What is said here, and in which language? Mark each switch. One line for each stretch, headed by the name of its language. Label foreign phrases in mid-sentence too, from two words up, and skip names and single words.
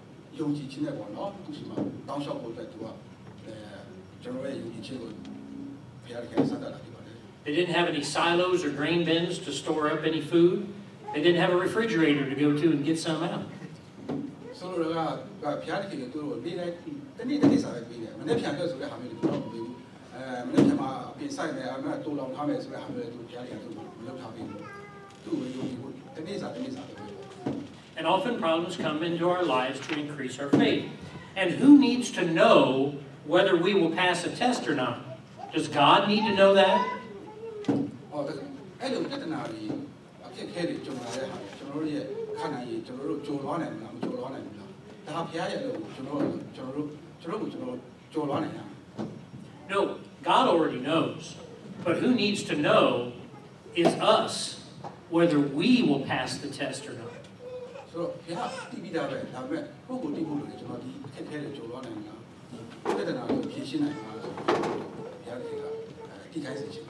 Burmese: ယုံကြည်ခြင်းနဲ့ပေါ့နော်သူရှိမှာတောင်းလျှောက်ဖို့အတွက်သူကကျွန်တော်ရဲ့ယုံကြည်ခြင်းကိုဘုရားခင်ဆက်တာလာဖြစ်ပါတယ်
English: They didn't have any silos or grain bins to store up any food. They didn't have a refrigerator to go to and get some out.
Burmese: ဆိုတော့ကဘုရားခင်ကသူတို့နေ့တိုင်းတနေ့စားပဲပေးတယ်မနေ့ဖြန်အတွက်ဆိုတဲ့ဟာမျိုးတွေတော့မပေးဘူးမနေ့ဖြန်မှာအပြင်ဆိုင်မယ်အမှတိုးလောင်ထားမယ်ဆိုတဲ့ဟာမျိုးတွေသူဘုရားခင်ကသူလုပ်ထားပေးတယ်သူ့ကိုယုံကြည်ဖို့တနေ့စားပဲ
English: And often problems come into our lives to increase our faith. And who needs to know whether we will pass a test or not? Does God need to know that?
Burmese: အဲ့လိုပြဿနာတွေအခက်အခဲတွေကြုံလာတဲ့ဟာကျွန်တော်တို့ရဲ့ခန္ဓာကြီးကျွန်တော်တို့ကြိုလွားနိုင်မလားမကြိုလွားနိုင်ဘူးလားဒါဘုရားရဲ့အလုပ်ကိုကျွန်တော်တို့ကြိုလွားနိုင်ရမယ်
English: No, God already knows. But who needs to know is us, whether we will pass the test or not.
Burmese: ဆိုတော့ဘုရားတည်ပြီးသားပဲဒါပေမဲ့ကိုယ့်ကိုတည်ဖို့လို့ကျွန်တော်ဒီအခက်အခဲတွေကြိုလွားနိုင်မလားပြဿနာကိုဖြေရှင်းနိုင်မလားဆိုတော့ဘုရားကတည်ခိုင်းစေချင်